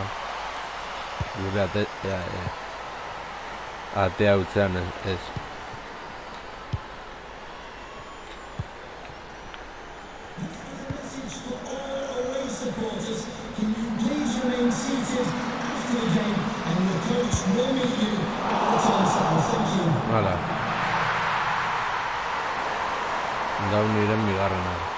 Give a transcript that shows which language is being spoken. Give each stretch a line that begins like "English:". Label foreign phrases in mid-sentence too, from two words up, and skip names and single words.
Basque: Gure atea utzean ez.
English: Message for all away supporters. Can you please remain seated after the game and the coach will meet you at the turnstile. Thank you.
Basque: Hala. Dauniren bigarrena.